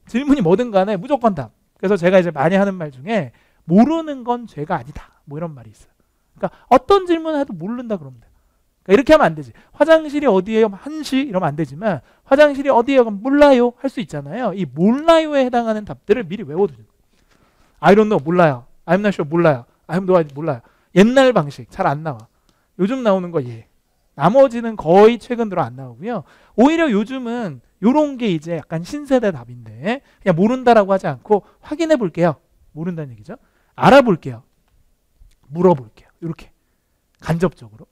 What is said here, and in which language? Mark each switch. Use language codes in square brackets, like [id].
[ko] 질문이 뭐든 간에 무조건 답. 그래서 제가 이제 많이 하는 말 중에 모르는 건 죄가 아니다. 뭐 이런 말이 있어요. 그러니까 어떤 질문을 해도 모른다 그러면 돼요. 그러니까 이렇게 하면 안 되지. 화장실이 어디예요? 1시 이러면 안 되지만 화장실이 어디예요? 그럼 몰라요 할 수 있잖아요. 이 몰라요에 해당하는 답들을 미리 외워두는 거예요. [en] I don't know [ko] 몰라요. [en] I'm not sure 몰라요. I'm no idea 몰라요. [ko] 옛날 방식 잘 안 나와. 요즘 나오는 거 예. 나머지는 거의 최근 들어 안 나오고요. 오히려 요즘은 요런 게 이제 약간 신세대 답인데 그냥 모른다라고 하지 않고 확인해 볼게요. 모른다는 얘기죠. 알아볼게요. 물어볼게요. 이렇게 간접적으로.